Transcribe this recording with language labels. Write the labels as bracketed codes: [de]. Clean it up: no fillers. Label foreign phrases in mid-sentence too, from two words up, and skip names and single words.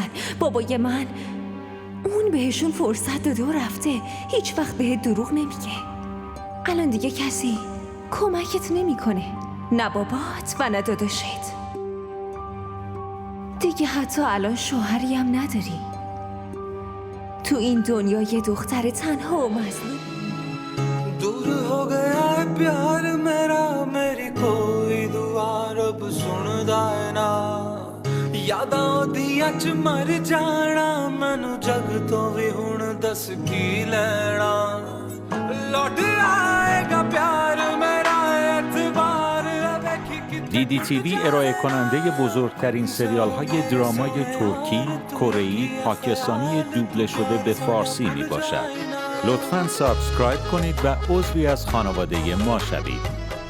[fa] بابای من، اون بهشون فرصت داده و رفته، هیچ وقت بهت دروغ نمیگه. الان دیگه کسی کمکت نمیکنه، نه بابات و نه داداشت. دیگه حتی الان شوهری هم نداری. تو این دنیا یه دختر تنها و مظلوم. [pa] ਦੂਰ ਹੋ ਗਿਆ ਹੈ ਪਿਆਰ ਮੇਰਾ, ਮੇਰੀ ਕੋਈ ਦੁਆ ਰੱਬ ਸੁਣਦਾ ਹੈ ਨਾ। ਯਾਦਾਂ ਦੀਆਂ ਚ ਮਰ ਜਾਣਾ, ਮੈਨੂੰ ਜੱਗ ਤੋਂ ਭੀ ਹੁਣ ਦੱਸ ਕੀ ਲੈਣਾ। ਲੌਟ ਆਏਗਾ ਪਿਆਰ ਮੇਰਾ, ਏਤਬਾਰ ਦੇਖੀ ਕਿ [fa] دیدی تیوی ارائه کننده بزرگترین سریال های درامای ترکی، کره‌ای، پاکستانی دوبله شده به فارسی می باشد. لطفاً سابسکرایب کنید و عضوی از خانواده ما شوید.